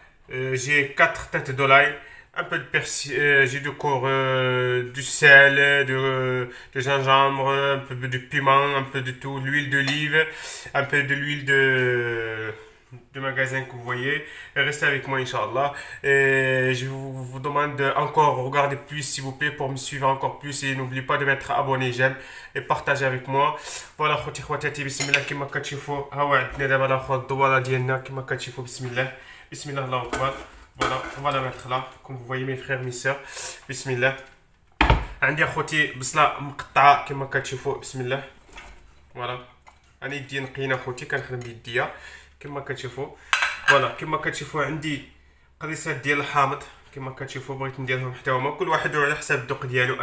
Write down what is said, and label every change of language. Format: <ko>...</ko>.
<fr>J'ai 4 têtes de l'ail, un peu de persil, j'ai du sel, de gingembre, un peu de piment, un peu de tout, l'huile d'olive, un peu de l'huile de magasin que vous voyez. Restez avec moi Inch'Allah. Et je vous demande encore, regardez plus s'il vous plaît pour me suivre encore plus, et n'oubliez pas de mettre abonné, j'aime et partager avec moi.</fr> <ar>Voilà خوتي خواتاتي، بسم الله. كما كتشوفوا ها هو عندنا دابا الاخر الدواره ديالنا كما كتشوفوا. بسم الله بسم الله الله اكبر.</ar> <fr>فوالا mettre là comme vous voyez mes frères mes sœurs.</fr> <ar>بسم الله. عندي اخوتي بصله مقطعه كما كتشوفوا. بسم الله. فوالا انا يدي نقينا اخوتي، كنخدم بيديا كما كتشوفوا. فوالا كما كتشوفوا عندي قريصات ديال الحامض كما كتشوفوا، بغيت نديرهم حتى هما كل واحد على حساب الذوق ديالو.</ar>